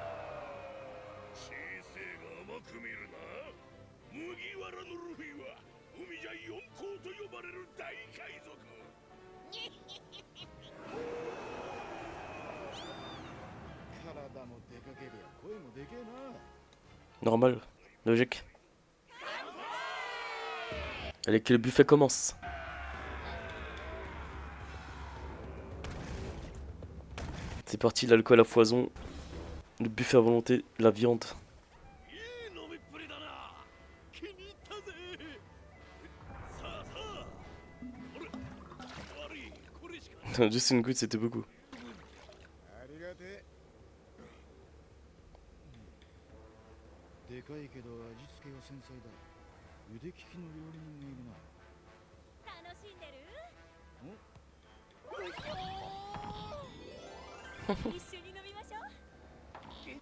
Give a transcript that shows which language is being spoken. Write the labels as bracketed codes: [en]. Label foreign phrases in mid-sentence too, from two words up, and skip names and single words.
[ja] 小生が甘く見るな。麦わらのルフィは海じゃ四皇と呼ばれる大海賊。体もでかけりゃ声もでけえな。 [fr] Normal, logique. Allez, que le buffet commence. C'est parti, l'alcool à foison, le buffet à volonté, la viande. [ja] いい飲みっぷりだな。気に入ったぜ。さあさあ。あれ、悪い、これしか。 [fr] Juste une goutte, c'était beaucoup. [ja] ありがてえ。でかいけど味付けは繊細だ。腕利きの料理人がいるな。楽しんでる？一緒に飲みましょう。